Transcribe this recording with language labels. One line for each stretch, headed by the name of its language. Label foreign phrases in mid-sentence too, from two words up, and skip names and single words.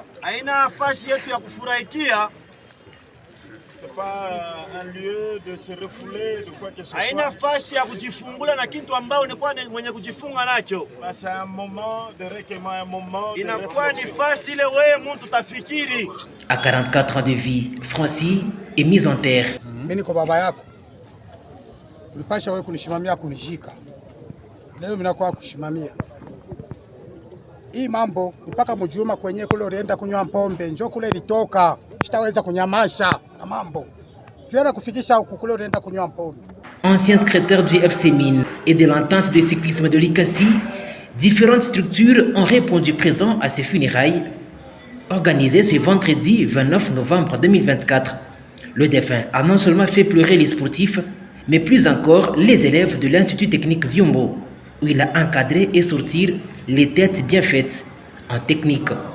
Swahili: Haina fasi yetu ya kufurahikia.
French: C'est pas un lieu de se refouler de quoi que ce soit.
Swahili: Haina fasi ya kujifungula na kitu ambao ni kwa mwenye kujifunga nacho.
French: C'est un moment de recueillement, un moment de
Swahili: inakuwa ni fasi ile wewe mtu tafikiri.
French: À 44 ans de vie, Francis est mis en terre.
Swahili: Mimi niko baba yako. Ulipasha wewe kunishimamia kunishika. Leo mimi nakuwa kushimamia. Hii mambo mpaka mjuma kwenye kule ulienda kunywa pombe, njoo kule ilitoka. Sitaweza kunyamasha na mambo. Tuenda kufikisha huko kule ulienda kunywa pombe.
French: Ancien secrétaire du FC Mines et de l'entente de cyclisme de l'Ikassi, différentes structures ont répondu présent à ces funérailles organisées ce vendredi 29 novembre 2024. Le défunt a non seulement fait pleurer les sportifs, mais plus encore les élèves de l'Institut technique Vyombo, où il a encadré et sorti les têtes bien faites en technique.